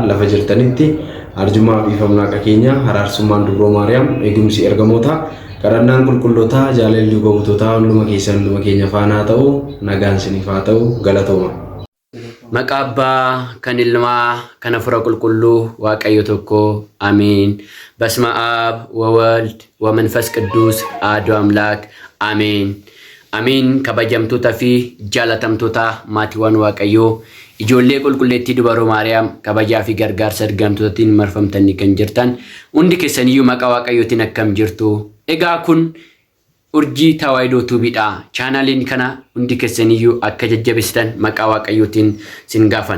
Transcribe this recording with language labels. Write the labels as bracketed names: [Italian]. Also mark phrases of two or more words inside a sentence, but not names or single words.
[Oromo] Lafa jirtanitti arjumaa fi famnaaqa keenya araarsummaan dubroo Maariyaam eegumsi ergamoota kadhannaan qulqullootaa jaalalli dhugoomtootaa hunduma keessan hunduma keenya faana ta'u nagaan isiniif haa ta'u. Galatooma. Maqaa Abbaa kan Ilmaa kan Hafuura Qulqulluu Waaqayyo tokko [Geez] አሜን። በስመ አብ ወወልድ ወመንፈስ ቅዱስ አሐዱ አምላክ አሜን። አሜን። [Oromo] kabajamtoota fi jaalatamtoota maatiiwwan Waaqayyoo ijoollee qulqulleettii dubaroo Maariyaam kabajaa fi gargaarsa ergamtootaan marfamtanii kan jirtan hundi keessaniyyuu maqaa Waaqayyootiin akkam jirtu. Egaa kun Urjii Tawaahidoo tuubiidha. Chaanaliin kana hundi keessaniyyuu akka jajjabeessitan maqaa Waaqayyootiin sin gaafan.